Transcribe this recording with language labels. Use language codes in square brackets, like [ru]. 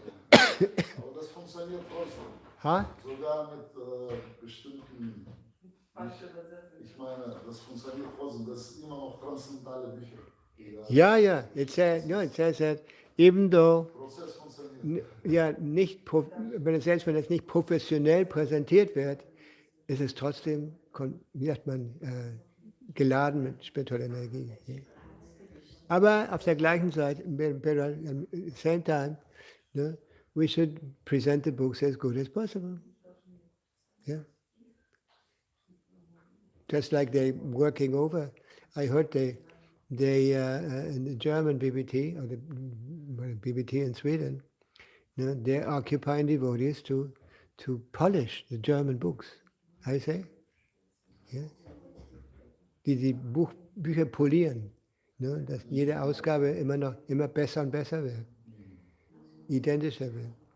[de] Aber das funktioniert trotzdem. Huh? Sogar mit bestimmten. Ich meine, das funktioniert trotzdem. Das ist immer noch transzendentale Bücher. [en] Yeah. It says that even though, [de] Prozess funktioniert. ja, selbst wenn es nicht professionell präsentiert wird, ist es trotzdem, wie sagt man, geladen mit spiritueller Energie. Ja. Aber auf der gleichen Seite, [en] at the same time, we should present the books as good as possible. Yeah. Just like they working over. I heard they in the German BBT or the BBT in Sweden, they're occupying devotees to polish the German books. I say, yeah. [de] Die Bücher polieren, dass jede Ausgabe immer besser und besser wird, identischer wird.